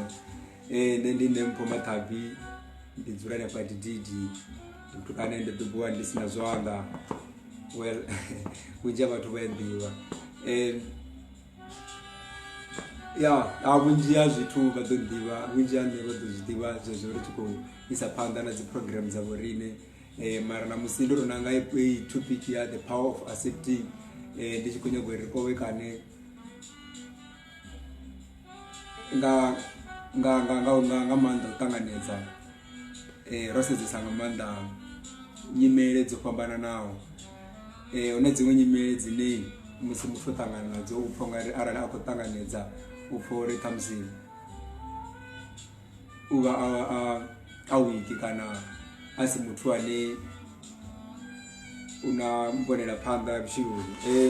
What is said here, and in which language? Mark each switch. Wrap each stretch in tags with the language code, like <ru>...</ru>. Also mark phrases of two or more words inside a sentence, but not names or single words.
<ve>Nṋe ndi Mpho Mathabi, ndi dzula hanefha Dididi, ndi muthu ane ndo bebiwa ndi sina zwanḓa. Well, vhunzhi ha vhathu vha ya nḓivha. Vhunzhi ha zwithu vha ḓo ḓivha, vhunzhi ha nṋe vha ḓo zwi ḓivha zwezwo ri tshi khou isa phanḓa na dzi program dza vhoriṋe. Mara namusi ndo ro nanga i topic ya</ve> <en>the power of accepting.</en> <ve>Ndi tshi khou nyaga uri ri kovhekane nga maanḓa u ṱanganedza, ro sedzesa nga maanḓa nyimele dzo fhambananaho. Huna dziṅwe nyimele dzine musi muthu o ṱangana nadzo u pfha ungari arali a khou ṱanganedza u pfha uri ṱhamusi u vha a wiki kana a si muthu ane una mbonela phanḓa vhutshiloni.</ve>